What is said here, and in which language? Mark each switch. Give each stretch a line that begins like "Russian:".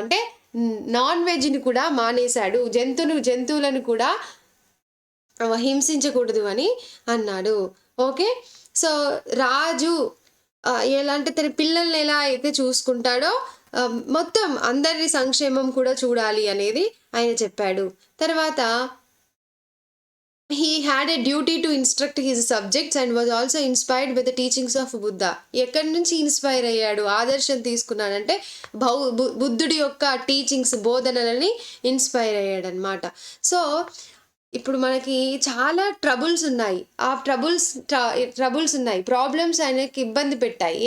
Telugu: అంటే నాన్ వెజ్ని కూడా మానేశాడు. జంతువులను కూడా హింసించకూడదు అని అన్నాడు. ఓకే, సో రాజు ఎలా అంటే తన పిల్లల్ని ఎలా అయితే చూసుకుంటాడో మొత్తం అందరి సంక్షేమం కూడా చూడాలి అనేది ఆయన చెప్పాడు.
English: తర్వాత he had a duty to instruct his subjects and was also inspired by the teachings of Buddha.
Telugu: ఎక్కడి నుంచి ఇన్స్పైర్ అయ్యాడు, ఆదర్శం తీసుకున్నాడంటే బుద్ధుడి యొక్క టీచింగ్స్, బోధనలని ఇన్స్పైర్ అయ్యాడు అనమాట. సో ఇప్పుడు మనకి చాలా ట్రబుల్స్ ఉన్నాయి. ఆ ట్రబుల్స్ ఉన్నాయి, ప్రాబ్లమ్స్ ఆయనకి ఇబ్బంది పెట్టాయి.